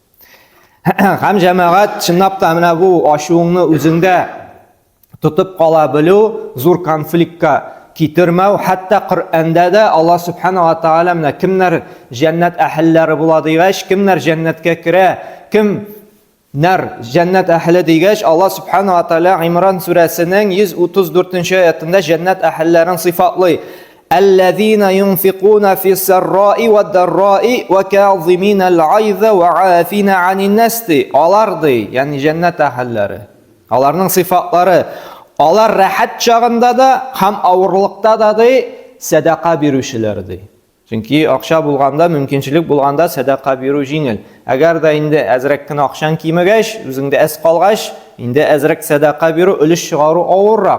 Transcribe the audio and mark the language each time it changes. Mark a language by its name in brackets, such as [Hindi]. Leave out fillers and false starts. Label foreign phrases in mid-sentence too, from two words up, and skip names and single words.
[Tatar] Һәм җәмәгать, чынлап та менә бу ачуыңны үзеңдә тотып кала белү, зур конфликтка китермәү, хәтта Коръәндә дә Аллаһ [Arabic] سبحانه وتعالى [Tatar] менә кемнәр җәннәт әһелләре була дигәч, кемнәр җәннәткә керә, кемнәр җәннәт әһеле дигәч, Аллаһ [Arabic] سبحانه وتعالى [Tatar] Имран сүрәсенең 134-нче аятында җәннәт әһелләрен сыйфатлый. [Arabic] الذين ينفقون في السراء والضراء وكاظمين الغيظ وعافين عن الناس. [Tatar] Алар ди, ягъни җәннәт әһелләре. Аларның сыйфатлары: алар рәхәт чагында да һәм авырлыкта да ди садака бирүчеләр ди. Чөнки акча булганда, мөмкинчелек булганда садака бирү җиңел. Әгәр дә инде әзрәк кенә акчаң кимәгәч, үзеңдә әз калгач, инде әзрәк садака бирү, өлеш чыгару авыррак.